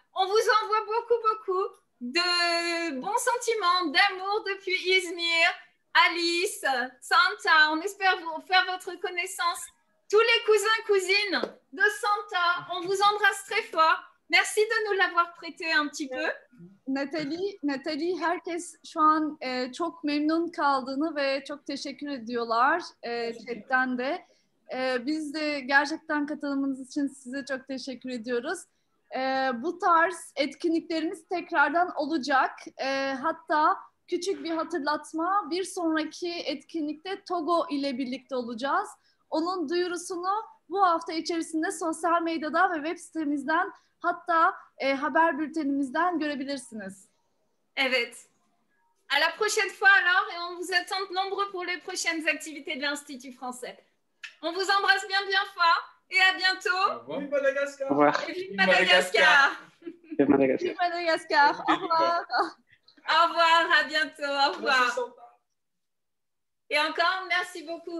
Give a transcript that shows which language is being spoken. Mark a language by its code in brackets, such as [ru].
[fr] On vous envoie beaucoup de bons sentiments, d'amour depuis Izmir. Alice, Santa, on espère faire votre connaissance. Tous les cousins-cousines de Santa, on vous embrasse très fort. Merci de nous l'avoir prêté un petit peu. [tr] Natalie, herkes şu an çok memnun kaldığını ve çok teşekkür ediyorlar chatten de. Biz de gerçekten katılımınız için size çok teşekkür ediyoruz. Bu tarz etkinliklerimiz tekrardan olacak. Hatta küçük bir hatırlatma, bir sonraki etkinlikte Togo ile birlikte olacağız. Onun duyurusunu bu hafta içerisinde sosyal medyada ve web sitemizden hatta haber bültenimizden görebilirsiniz. Evet. [fr] À la prochaine fois alors et on vous attend nombreux pour les prochaines activités de l'Institut français. On vous embrasse bien fort et à bientôt. Oui, Madagascar. Au revoir. Et vive Madagascar. Vive Madagascar. Vive Madagascar. Au revoir. Au revoir, à bientôt. Au revoir. Et encore, merci beaucoup.